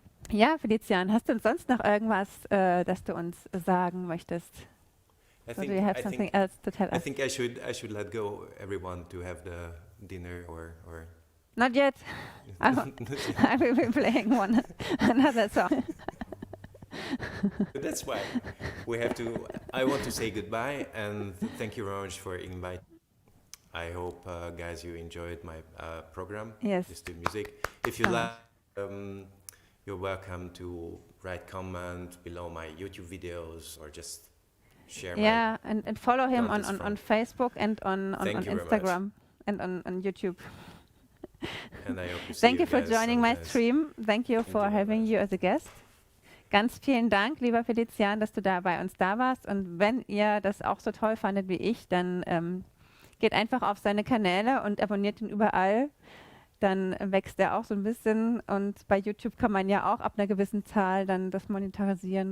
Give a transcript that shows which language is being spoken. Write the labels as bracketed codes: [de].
[de] Ja, Felician, hast du sonst noch irgendwas, das du uns sagen möchtest? [en] I do you have something else to tell us? I think I should let go everyone to have the dinner or Not yet. I will be playing another song. That's why we have to. I want to say goodbye and thank you very much for inviting. I hope, guys, you enjoyed my program. Yes. Just do music. If you like, you're welcome to write comments below my YouTube videos or just share. Yeah, and follow him on Facebook and on Instagram and on YouTube. And I hope to see Thank you for guys joining my sometimes. stream. Thank you for having you as a guest. [de] Ganz vielen Dank, lieber Felician, dass du da bei uns da warst. Und wenn ihr das auch so toll fandet wie ich, dann geht einfach auf seine Kanäle und abonniert ihn überall. Dann wächst er auch so ein bisschen. Und bei YouTube kann man ja auch ab einer gewissen Zahl dann das monetarisieren.